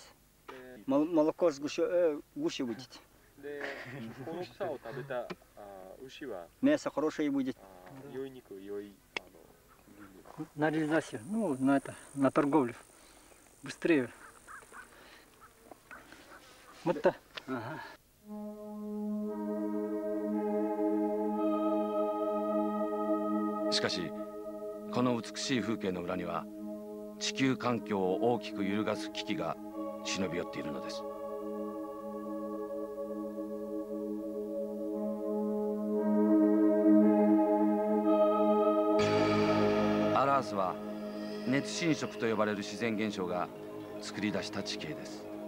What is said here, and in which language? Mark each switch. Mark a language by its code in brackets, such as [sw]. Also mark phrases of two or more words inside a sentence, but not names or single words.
[ru] Молоко гуще будет. Мясо хорошее будет. На реализацию, ну, на торговлю. Быстрее. Вот так. Ага. [ja] しかしこの美しい風景の裏には地球環境を大きく揺るがす危機が忍び寄っているのです。アラースは熱侵食と呼ばれる自然現象が作り出した地形です。